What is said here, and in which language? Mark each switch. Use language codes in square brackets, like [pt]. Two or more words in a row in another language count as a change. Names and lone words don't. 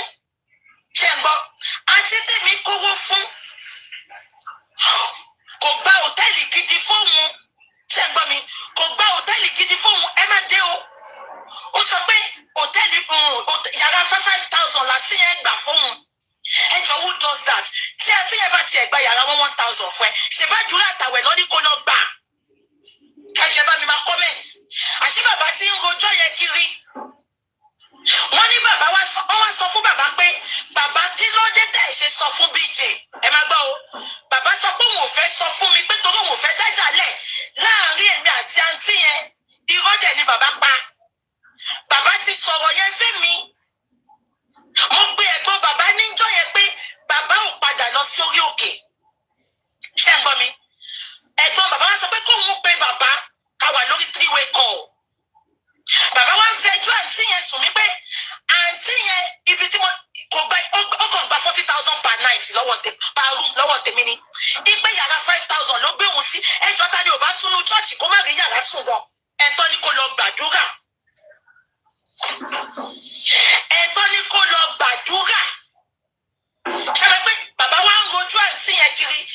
[yo] Ṣé ń gbọ́? Àǹtí tèmi kówó fún. Kò gba hòtẹ́ẹ̀lì gidi fóun. Ṣé ń gbọ́ mi? Kò gba hòtẹ́ẹ̀lì gidi fóun. Ẹ má dé o. Ó sọ pé hòtẹ́ẹ̀lì yàrá 5,000 láti ẹ̀ gbà fóun. Ẹ jọ [en] who does that? [yo] Tí àti ẹ bá tiẹ̀ gba yàrá 1,000 fún ẹ, ṣe bá dúró àtàwẹ̀ lọ́ní kó lọ gbà. Ẹ jẹ́ bá mi máa comment. Àṣé bàbá tí ń rojọ́ yẹn kiri. Wọ́n ní bàbá wọ́n wá sọ fún bàbá pé bàbá kí ló dé tẹ̀ ṣe sọ fún BJ. Ẹ máa gbọ́ o. Bàbá sọ pé òun ò fẹ́ sọ fún mi pé torí òun ò fẹ́ dájà lẹ̀ láàárín èmi àti àǹtí yẹn. Irọ́ dẹ̀ ni bàbá pa. Bàbá ti sọ̀rọ̀ yẹn fẹ́ mi. Mo gbé ẹ̀gbọ́n bàbá níjọ́ yẹn pé bàbá ò padà lọ sí orí òkè. Ṣé ń gbọ́ mi? Ẹ̀gbọ́n bàbá wá sọ pé kóun pe bàbá ká wà lórí [en] 3-way call. [yo] Bàbá wa ń fẹjọ́ àǹtí yẹn sùn mí pé àǹtí yẹn ibi tí mo kò gba ọkàn gba 40,000 [en] per night per room [yo] lọ́wọ́ tèmi ni. Ìgbé yàrá 5,000 ló gbé òun sí. Ẹjọ́ ta ni ò bá súnú chọ́ọ̀chì kó má rí yàrá sùn wọn. Ẹ̀tọ́ ni kó lọ gbàdúrà. Ẹ̀tọ́ ni kó lọ gbàdúrà. Ṣé pé bàbá wa ń rojú àǹtí yẹn kiri?